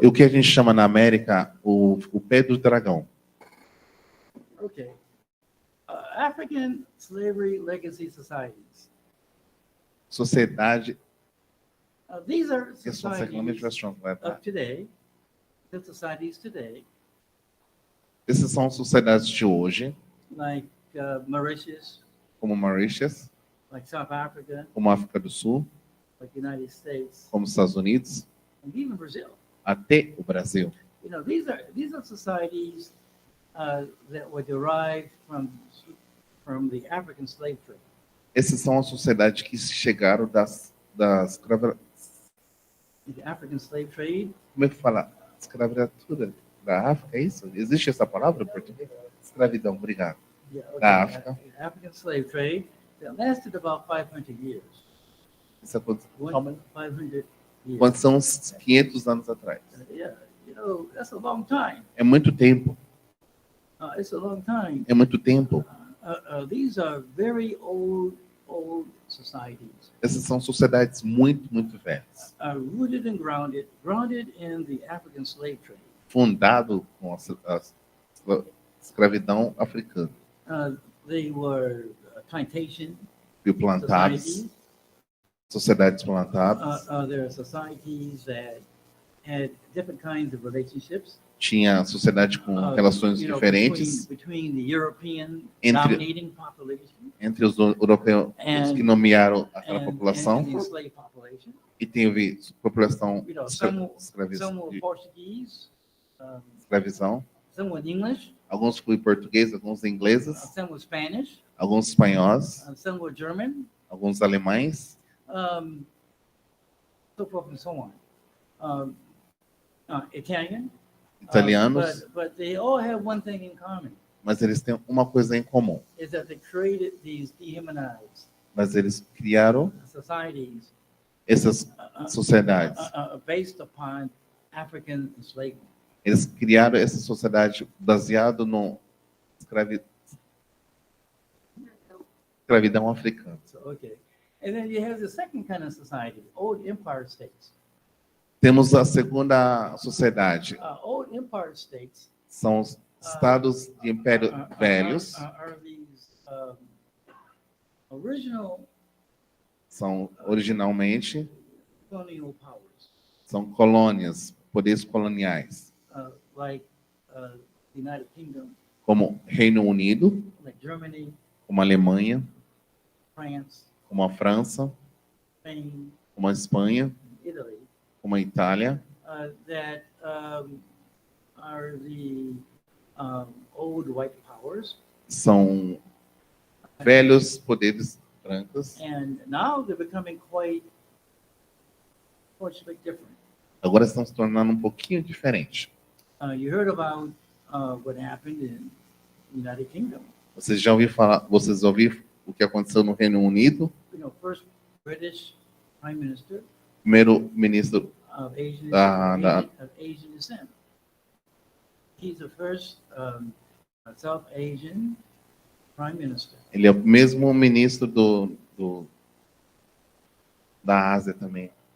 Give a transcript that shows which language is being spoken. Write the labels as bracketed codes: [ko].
[pt] E o que a gente chama na América o pé do dragão. [en] okay. African slavery legacy societies. [pt] Sociedade. [en] These are Yes, one second, let me societies just translate of that. today. The societies today, [pt] Essas são sociedades de hoje, [en] like Mauritius, [pt] como Mauritius, [en] like South Africa, [pt] como África do Sul, [en] like the United States, [pt] como Estados Unidos, [en] and even Brazil. [pt] até o Brasil. [en] You know, these are societies that were derived from the African slave trade. [pt] Essas são as sociedades que chegaram das [en] The African slave trade, [pt] como é que fala? Escravatura. da África, é isso? Existe essa palavra em português? Escravidão, obrigado. [en] Yeah, [pt] Da África. [en] African slave trade that lasted about 500 years. [pt] Isso é quantos, [en] One- 500 years. [pt] quantos são uns 500 anos atrás? [en] Yeah, that's a long time. [pt] É muito tempo. [en] It's a long time. [pt] É muito tempo. [en] These are very old societies, [pt] Essas são sociedades muito, muito velhas. [en] rooted and grounded in the African slave trade. [pt] Fundado com a escravidão africana. [en] They were plantation [pt] E plantados, [en] societies. [pt] sociedades plantadas. [en] There are societies that had different kinds of relationships. [pt] Tinha sociedade com relações diferentes [en] between the European [pt] Entre- [en] dominating population [pt] entre os europeus que nomearam aquela [en] and [pt] população [en] the enslaved population. [pt] e teve população [en] Some were [pt] de [en] Portuguese, [pt] escravização. [en] some were English, [pt] Alguns foram portugueses, alguns ingleses, [en] some were Spanish, [pt] alguns espanhóis, [en] some were German, [pt] alguns alemães, [en] so forth and so on. Italian. [pt] italianos, [en] But they all have one thing in common, [pt] mas eles têm uma coisa em comum. [en] is that they created these dehumanized [pt] Mas eles criaram [en] societies [pt] essas sociedades. [en] based upon African enslavement. [pt] Eles criaram essa sociedade baseado no escravidão africana. [en] So, okay. And then you have the second kind of society, old empire states. [pt] Temos a segunda sociedade, [en] Old empire states [pt] são os estados de império velhos, [en] are these original [pt] são originalmente [en] colonial powers, [pt] são colônias, poderes coloniais, [en] like the United Kingdom, [pt] como Reino Unido, [en] like Germany, [pt] como a Alemanha, [en] France, [pt] como a França, [en] Spain, [pt] como a Espanha, [en] Italy, [pt] como a Itália, [en] that are the old white powers, [pt] são velhos poderes brancos. [en] and now they're becoming quite different. [pt] Agora estão se tornando um pouquinho diferente. [en] You heard about what happened in the United Kingdom. [pt] Vocês já ouviram falar, vocês ouviram o que aconteceu no Reino Unido? [en] First British Prime Minister [pt] Primeiro-ministro [en] of Asian, of Asian descent. He's the first South Asian Prime Minister. [pt] Ele é o mesmo ministro da Ásia também.